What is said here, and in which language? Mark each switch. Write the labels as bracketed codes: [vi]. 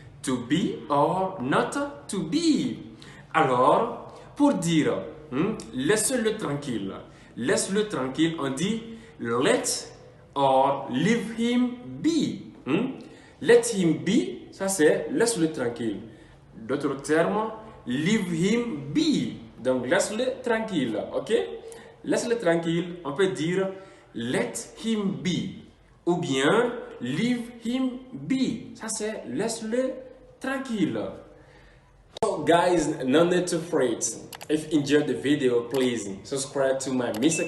[en] To be or not to be. [fr] Alors, pour dire laisse-le tranquille. Laisse-le tranquille, on dit [en] let or leave him be. Let him be, [fr] ça c'est laisse-le tranquille. D'autres termes, [en] leave him be. [fr] Donc laisse-le tranquille, ok? Laisse-le tranquille, on peut dire [en] let him be. [fr] Ou bien [en] leave him be. [fr] Ça c'est laisse-le tranquille. [en] So guys, no need to fret. If you enjoyed the video, please subscribe to my Mr.